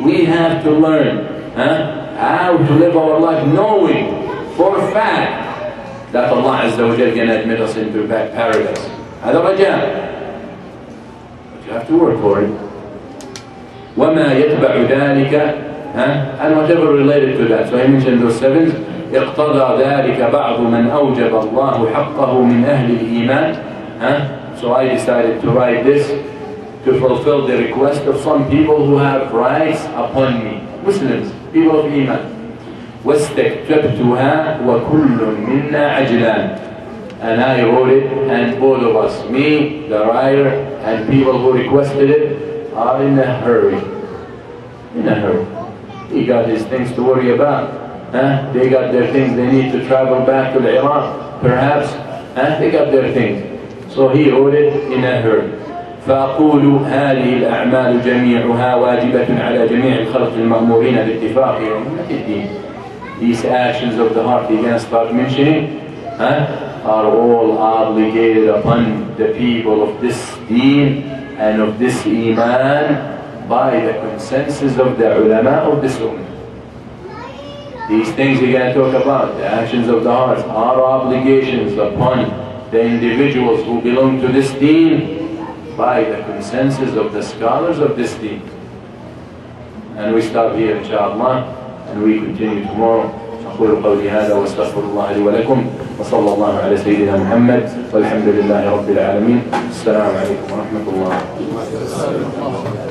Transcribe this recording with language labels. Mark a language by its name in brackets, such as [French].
[English] We have to learn how to live our life knowing for a fact that Allah عز وجل can admit us into paradise. [Arabic] هذا رجاء. [English] But you have to work for it. [Arabic] وما يتبع ذلك [English] and whatever related to that. So I mentioned those sevens. [Arabic] اقتضى ذلك بعض من أوجب الله حقه من أهل الإيمان. [English] So I decided to write this to fulfill the request of some people who have rights upon me. Muslims, people of Iman. [Arabic] واستكتبتها وكل منا عجلان. [English] And I wrote it, and both of us, me, the writer, and people who requested it, are in a hurry. In a hurry. He got his things to worry about. They got their things, they need to travel back to Iraq, perhaps. They got their things. So he wrote it in a hurry. [Arabic] فأقول هذه الأعمال جميعها واجبة على جميع الخلق المأمورين باتفاق أمة الدين. [English] These actions of the heart he's going to start mentioning are all obligated upon the people of this deen and of this iman by the consensus of the ulama of this ummah. These things we're going to talk about, the actions of the heart, are obligations upon the individuals who belong to this deen by the consensus of the scholars of this deen. And we stop here inshallah, and we continue tomorrow. [Arabic] أقول قولي هذا واستغفر الله لي ولكم وصلى الله على سيدنا محمد والحمد لله رب العالمين. السلام عليكم ورحمة الله.